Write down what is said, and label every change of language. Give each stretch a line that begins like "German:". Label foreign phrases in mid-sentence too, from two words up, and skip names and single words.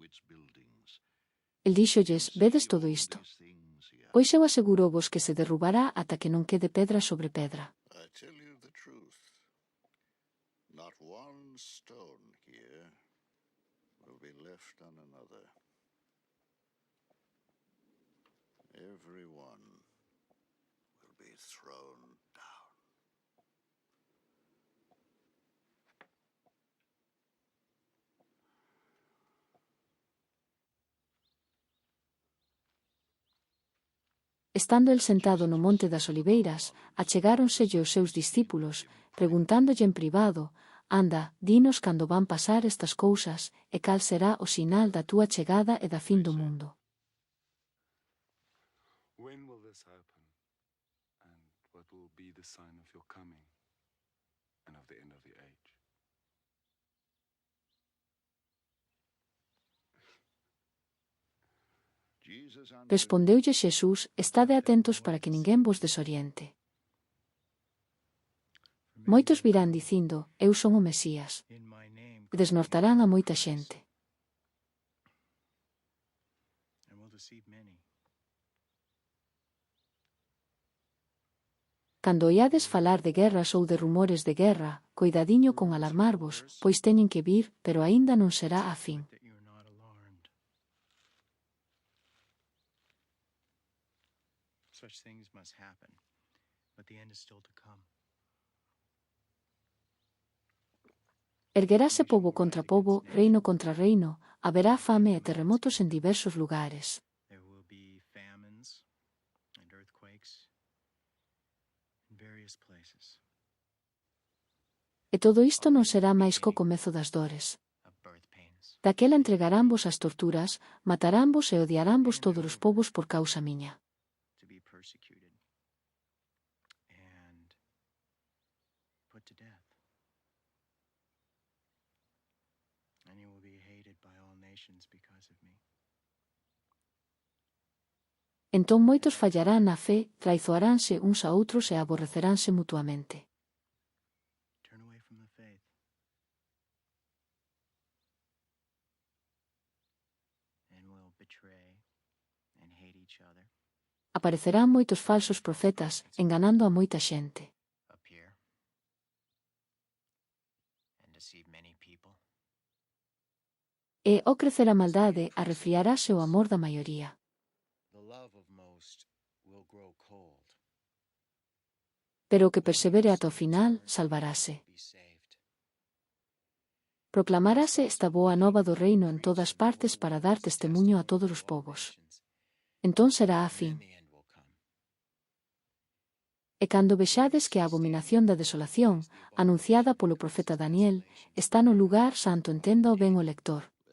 Galician: El díxolles, vedes todo isto? Pois eu asegurovos que se derrubará ata que non quede pedra sobre pedra.
English: I tell you the truth. Not one stone here will be left on another. Every one will be thrown down.
Galician: Estando el sentado no monte das Oliveiras, achegáronselle os seus discípulos, preguntándolle en privado, anda, dinos cando van pasar estas cousas, e cal será o sinal da túa chegada e da fin do mundo.
English: When will this happen? And what will be the sign of your coming and of the end of the age?
Galician: Respondeulle Xesús, estade atentos para que ninguén vos desoriente. Moitos virán dicindo, eu son o Mesías,
English: In my name,
Galician: e desnortarán a moita xente.
English: and will deceive many.
Galician: Cando oiades falar de guerras ou de rumores de guerra, coidadiño con alarmarvos, pois teñen que vir, pero aínda non será a fin.
English: That you are not alarmed. Such things must happen, but the end is still to come.
Galician: Ergueráse pobo contra pobo, reino contra reino, haberá fame e terremotos en diversos lugares.
English: There will be famines and earthquakes in various places.
Galician: E todo isto non será máis co comezo das dores.
English: Of birth pains.
Galician: Daquela entregaránvos as torturas, mataránvos e odiaránvos todos os povos por causa miña.
English: To be persecuted and put to death. And you will be hated by all nations because of me.
Galician: Entón moitos fallarán na fe, traizoaránse uns a outros e aborreceránse mutuamente.
English: Turn away from the faith. And will betray and hate each other.
Galician: Aparecerán moitos falsos profetas, enganando a moita xente.
English: Appear and deceive many people.
Galician: E, ao crecer a maldade, arrefriarase o amor da maioría.
English: The love of most will grow cold.
Galician: Pero o que persevere ata o final, salvarase.
English: Be saved.
Galician: Proclamarase esta boa nova do reino en todas partes para dar testemuño a todos os povos. Entón será a fin. E cando vexades que a abominación da desolación, anunciada polo profeta Daniel, está no lugar santo, entenda o ben o lector.